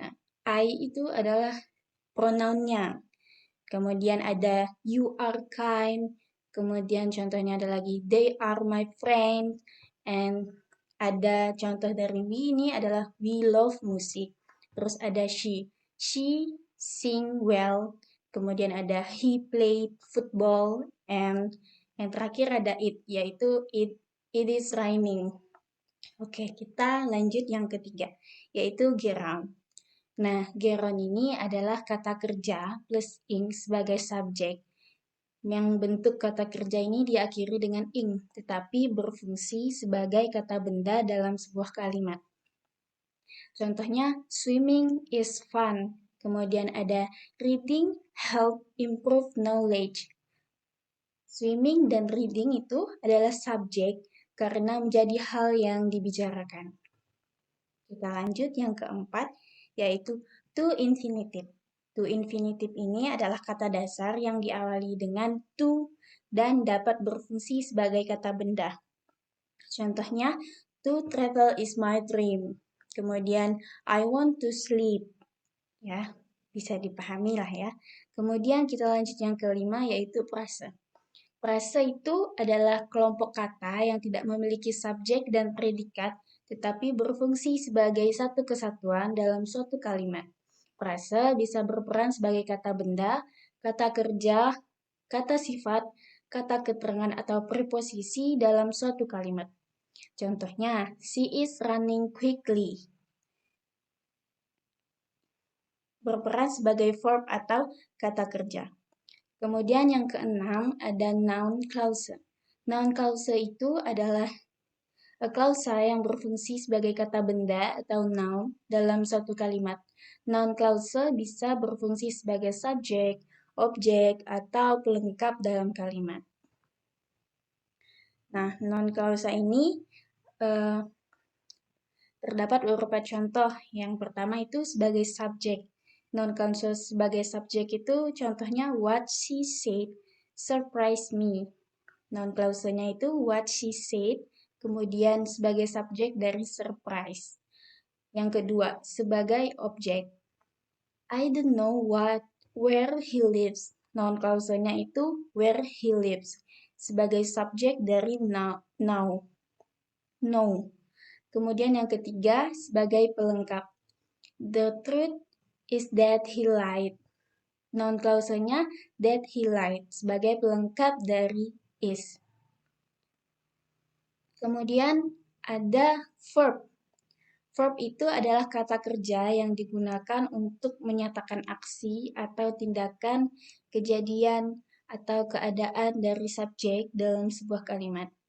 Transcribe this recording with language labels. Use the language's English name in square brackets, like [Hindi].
[Indonesian] Nah, I itu adalah pronounnya. Kemudian ada [English] you are kind. [Indonesian] Kemudian contohnya ada lagi [English] they are my friend. [Indonesian] And ada contoh dari we ini adalah [English] we love music. [Indonesian] Terus ada [English] she. She sing well. [Indonesian] Kemudian ada [English] he played football. And [Indonesian] yang terakhir ada [English] it, yaitu it is raining. [Indonesian] Oke, kita lanjut yang ketiga, yaitu gerund. Nah, gerund ini adalah kata kerja plus ing sebagai subjek. Yang bentuk kata kerja ini diakhiri dengan ing, tetapi berfungsi sebagai kata benda dalam sebuah kalimat. [English] Contohnya, swimming is fun. [Indonesian] Kemudian ada [English] reading help improve knowledge. [Indonesian] Swimming dan reading itu adalah subjek karena menjadi hal yang dibicarakan. Kita lanjut yang keempat, yaitu to infinitive. To infinitive ini adalah kata dasar yang diawali dengan to dan dapat berfungsi sebagai kata benda. [English] Contohnya, to travel is my dream. Kemudian, I want to sleep. [Indonesian] Ya, bisa dipahami lah ya. Kemudian kita lanjut yang kelima, yaitu prase. Prase itu adalah kelompok kata yang tidak memiliki subjek dan predikat, tetapi berfungsi sebagai satu kesatuan dalam suatu kalimat. Prase bisa berperan sebagai kata benda, kata kerja, kata sifat, kata keterangan atau preposisi dalam suatu kalimat. [English] Contohnya, she is running quickly. [Indonesian] Berperan sebagai verb atau kata kerja. Kemudian yang keenam ada noun clause. Noun clause itu adalah klausa yang berfungsi sebagai kata benda atau noun dalam suatu kalimat. Noun clause bisa berfungsi sebagai subjek, objek, atau pelengkap dalam kalimat. Nah, noun clause ini terdapat beberapa contoh. Yang pertama itu sebagai subjek. Noun clause sebagai subjek itu contohnya [English] what she said surprised me. [Indonesian] Noun clause-nya itu [English] what she said, [Indonesian] kemudian sebagai subjek dari surprise. Yang kedua, sebagai objek. [English] I don't know where he lives. [Indonesian] Noun clause-nya itu [English] where he lives, [Indonesian] sebagai subjek dari now. No. Kemudian yang ketiga, sebagai pelengkap. [English] The truth is that he lied. [Indonesian] Noun clause-nya [English] that he lied, [Indonesian] sebagai pelengkap dari is. Kemudian ada verb. Verb itu adalah kata kerja yang digunakan untuk menyatakan aksi atau tindakan, kejadian, atau keadaan dari subjek dalam sebuah kalimat.